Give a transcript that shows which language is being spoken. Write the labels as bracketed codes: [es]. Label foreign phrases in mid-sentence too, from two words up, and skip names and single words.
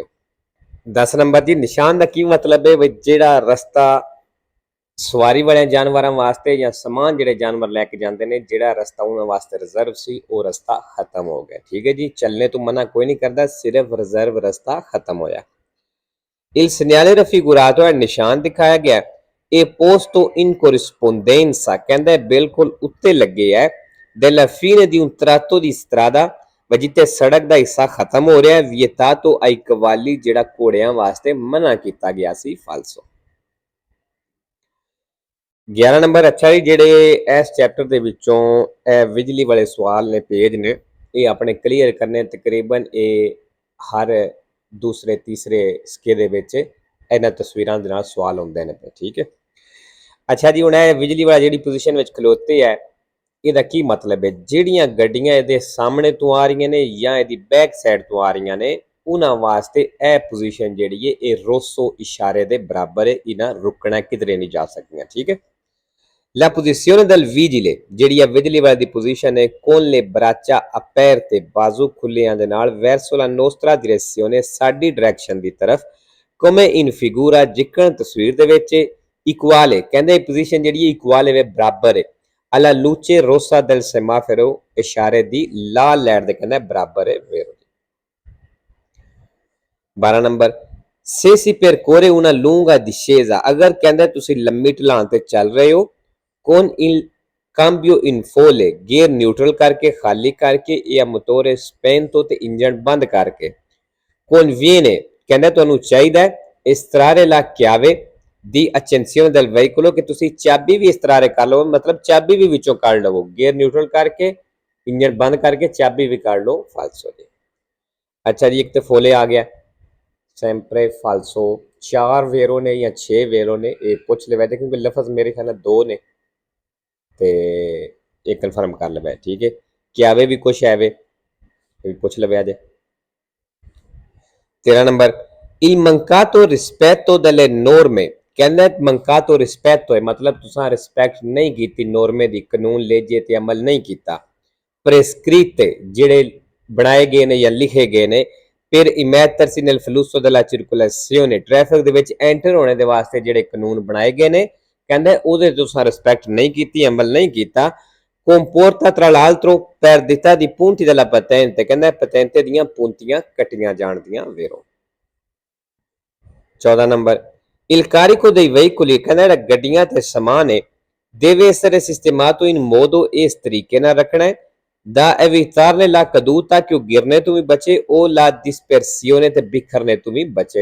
[pa] 10 ਨੰਬਰ ਜੀ, ਨਿਸ਼ਾਨ ਦਾ ਕੀ ਮਤਲਬ ਹੈ ਵੀ ਜਿਹੜਾ ਰਸਤਾ ਸਵਾਰੀ ਵਾਲੇ ਜਾਨਵਰਾਂ ਵਾਸਤੇ ਜਾਂ ਸਮਾਨ ਜਿਹੜੇ ਜਾਨਵਰ ਲੈ ਕੇ ਜਾਂਦੇ ਨੇ, ਜਿਹੜਾ ਰਸਤਾ ਉਹਨਾਂ ਵਾਸਤੇ ਰਿਜ਼ਰਵ ਸੀ ਉਹ ਰਸਤਾ ਖਤਮ ਹੋ ਗਿਆ। ਠੀਕ ਹੈ ਜੀ, ਚੱਲਣੇ ਤੋਂ ਮਨਾ ਕੋਈ ਨਹੀਂ ਕਰਦਾ, ਸਿਰਫ ਰਿਜ਼ਰਵ ਰਸਤਾ ਖਤਮ ਹੋਇਆ। [it] Il segnale raffigurato [pa] ਹੈ ਨਿਸ਼ਾਨ ਦਿਖਾਇਆ ਗਿਆ, ਇਹ [it] posto in corrispondenza [pa] ਕਹਿੰਦਾ ਬਿਲਕੁਲ ਉੱਤੇ ਲੱਗੇ ਹੈ [it] della fine di un tratto di strada [pa] ਜਿੱਥੇ ਸੜਕ ਦਾ ਹਿੱਸਾ ਖਤਮ ਹੋ ਰਿਹਾ ਹੈ [it] vietato ai cavalli [pa] ਜਿਹੜਾ ਘੋੜਿਆਂ ਵਾਸਤੇ ਮਨਾ ਕੀਤਾ ਗਿਆ ਸੀ falso। 11 ਨੰਬਰ, ਅੱਛਾ ਜੀ, ਜਿਹੜੇ ਇਸ ਚੈਪਟਰ ਦੇ ਵਿੱਚੋਂ ਇਹ ਬਿਜਲੀ ਵਾਲੇ ਸਵਾਲ ਨੇ, ਪੇਜ ਨੇ, ਇਹ ਆਪਣੇ ਕਲੀਅਰ ਕਰਨੇ। ਤਕਰੀਬਨ ਇਹ ਹਰ ਦੂਸਰੇ ਤੀਸਰੇ ਸਿੱਕੇ ਦੇ ਵਿੱਚ ਇਹਨਾਂ ਤਸਵੀਰਾਂ ਦੇ ਨਾਲ ਸਵਾਲ ਹੁੰਦੇ ਨੇ। ਠੀਕ ਹੈ, ਅੱਛਾ ਜੀ, ਹੁਣ ਇਹ ਬਿਜਲੀ ਵਾਲਾ ਜਿਹੜੀ ਪੋਜੀਸ਼ਨ ਵਿੱਚ ਖਲੋਤੇ ਹੈ ਇਹਦਾ ਕੀ ਮਤਲਬ ਹੈ? ਜਿਹੜੀਆਂ ਗੱਡੀਆਂ ਇਹਦੇ ਸਾਹਮਣੇ ਤੋਂ ਆ ਰਹੀਆਂ ਨੇ ਜਾਂ ਇਹਦੀ ਬੈਕ ਸਾਈਡ ਤੋਂ ਆ ਰਹੀਆਂ ਨੇ ਉਹਨਾਂ ਵਾਸਤੇ ਇਹ ਪੋਜੀਸ਼ਨ ਜਿਹੜੀ ਹੈ ਇਹ ਰੋਸੋ ਇਸ਼ਾਰੇ ਦੇ ਬਰਾਬਰ ਹੈ, ਇਹਨਾਂ ਰੁਕਣਾ ਕਿਧਰੇ ਨਹੀਂ ਜਾ ਸਕਦੀਆਂ। ਠੀਕ ਹੈ, [it] La posizione del vigile [pa] ਜਿਹੜੀ ਹੈ ਬਿਜਲੀ ਵਾਲੇ ਦੀ ਪੋਜੀਸ਼ਨ ਹੈ [it] con le braccia aperte [pa] ਬਾਜ਼ੂ ਖੁੱਲਿਆਂ ਦੇ ਨਾਲ [it] verso la nostra direzione [pa] ਸਾਡੀ ਡਾਇਰੈਕਸ਼ਨ ਦੀ ਤਰਫ [it] come in figura [pa] ਜਿਕਣ ਤਸਵੀਰ ਦੇ ਵਿੱਚ equale ਕਹਿੰਦੇ ਇਹ ਪੋਜੀਸ਼ਨ ਜਿਹੜੀ ਹੈ equale ਹੈ ਬਰਾਬਰ ਹੈ [it] alla luce rossa del semaforo [pa] ਇਸ਼ਾਰੇ ਦੀ ਲਾਲ ਲਾਈਟ ਦੇ ਕਹਿੰਦਾ ਬਰਾਬਰ ਹੈ। ਵੇਰੋ 12 ਨੰਬਰ, [it] se si percorre una lunga discesa [pa] ਅਗਰ ਕਹਿੰਦਾ ਤੁਸੀਂ ਲੰਮੀ ਢਲਾਣ ਤੇ ਚੱਲ ਰਹੇ ਹੋ [it] con il cambio in folle [en] gear neutral [pa] ਕਰਕੇ ਖਾਲੀ ਕਰਕੇ ਯਾ [it] motore spento [pa] ਤੇ ਇੰਜਨ ਬੰਦ ਕਰਕੇ conviene ਕਹਿੰਦਾ ਤੁਹਾਨੂੰ ਚਾਹੀਦਾ ਹੈ [it] estrarre la chiave di accensione del veicolo [pa] ਕਿ ਤੁਸੀਂ ਚਾਬੀ ਵੀ estrarre ਕਰ ਲਓ, ਮਤਲਬ ਚਾਬੀ ਵੀ ਵਿੱਚੋਂ ਕੱਢ ਲਵੋ, [en] gear neutral [pa] ਕਰਕੇ ਇੰਜਨ ਬੰਦ ਕਰਕੇ ਚਾਬੀ ਵੀ ਕੱਢ ਲਓ falso ਜੀ। ਅੱਛਾ ਜੀ, ਇੱਕ ਤੇ ਫੋਲੇ ਆ ਗਿਆ [it] sempre falso, [pa] 4 ਵੇਰੋ ਨੇ ਜਾਂ 6 ਵੇਰੋ ਨੇ, ਇਹ ਪੁੱਛ ਲਿਆ ਕਿਉਂਕਿ ਲਫ਼ਜ਼ ਮੇਰੇ ਖਿਆਲ ਨਾਲ 2 ਨੇ ਤੇ ਇਹ ਕਨਫਰਮ ਕਰ ਲਵੇ। ਠੀਕ ਹੈ, ਕਿਆਵੇ ਵੀ ਕੁਛ ਹੈ ਵੇ, ਇਹ ਵੀ ਪੁੱਛ ਲਵੇ ਜੇ। 13 ਨੰਬਰ, [it] il mancato rispetto delle norme [pa] ਕਹਿੰਦਾ [it] mancato rispetto [pa] ਹੈ ਮਤਲਬ ਤੁਸੀਂ ਰਿਸਪੈਕਟ ਨਹੀਂ ਕੀਤੀ ਨੋਰਮੇ ਦੀ, ਕਾਨੂੰਨ ਲੇਜੇ ਤੇ ਅਮਲ ਨਹੀਂ ਕੀਤਾ। prescritte ਜਿਹੜੇ ਬਣਾਏ ਗਏ ਨੇ ਜਾਂ ਲਿਖੇ ਗਏ ਨੇ [it] per immettersi nel flusso della circolazione [pa] ਟ੍ਰੈਫਿਕ ਦੇ ਵਿੱਚ ਐਂਟਰ ਹੋਣੇ ਦੇ ਵਾਸਤੇ ਜਿਹੜੇ ਕਾਨੂੰਨ ਬਣਾਏ ਗਏ ਨੇ ਕਹਿੰਦੇ ਉਹਦੇ ਤੁਸੀਂ ਰਿਸਪੈਕਟ ਨਹੀਂ ਕੀਤੀ, ਅਮਲ ਨਹੀਂ ਕੀਤਾ। [it] comporta tra l'altro perdita di punti della patente [pa] ਕਹਿੰਦਾ ਪਤੈਂਤੇ ਦੀਆਂ ਪੂੰਤੀਆਂ ਕੱਟੀਆਂ ਜਾਣ ਦੀਆਂ। ਵੇਰੋ 14 ਨੰਬਰ, [it] il carico dei veicoli [pa] ਕਹਿੰਦਾ ਗੱਡੀਆਂ ਤੇ ਸਮਾਨ ਹੈ [it] deve essere sistemato in modo [pa] ਇਸ ਤਰੀਕੇ ਨਾਲ ਰੱਖਣਾ ਹੈ [it] da evitarne la caduta [pa] ਕਿ ਉਹ ਗਿਰਨੇ ਤੋਂ ਵੀ ਬਚੇ, ਉਹ [it] la dispersione [pa] ਤੇ ਬਿਖਰਨੇ ਤੋਂ ਵੀ ਬਚੇ।